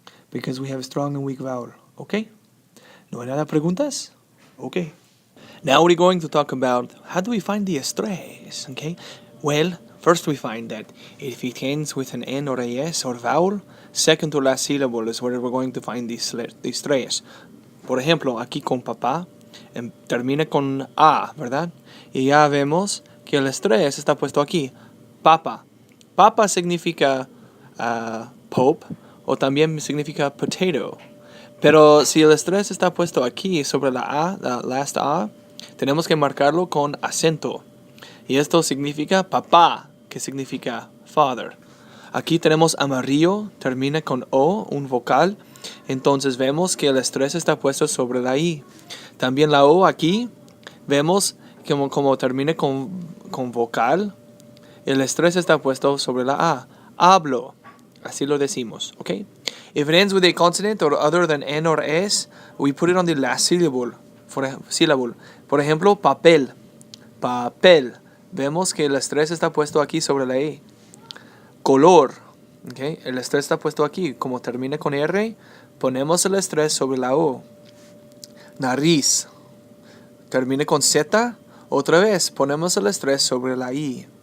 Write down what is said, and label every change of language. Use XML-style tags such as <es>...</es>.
<en>Because we have a strong and weak vowel. Okay?</en> <es>¿No hay nada preguntas?</es> <en>Okay. Now we're going to talk about how do we find the estrés. Okay? Well, first we find that if it ends with an N or a S or vowel, second to last syllable is where we're going to find the estrés.</en> <es>Por ejemplo, aquí con papá, termina con A, ¿verdad? Y ya vemos que el estrés está puesto aquí. Papa. Papa significa pope o también significa potato. Pero si el estrés está puesto aquí sobre la A, la last A, tenemos que marcarlo con acento. Y esto significa papá, que significa father. Aquí tenemos amarillo, termina con O, un vocal. Entonces vemos que el estrés está puesto sobre la I. También la O aquí, vemos que como termina con vocal, el estrés está puesto sobre la A. Hablo. Así lo decimos, okay?</es> <en>If it ends with a consonant or other than N or S, we put it on the last syllable.</en> <es>Por ejemplo, papel. Papel. Vemos que el estrés está puesto aquí sobre la E. Color. Okay? El estrés está puesto aquí. Como termina con R, ponemos el estrés sobre la O. Nariz. Termina con Z. Otra vez, ponemos el estrés sobre la I.</es>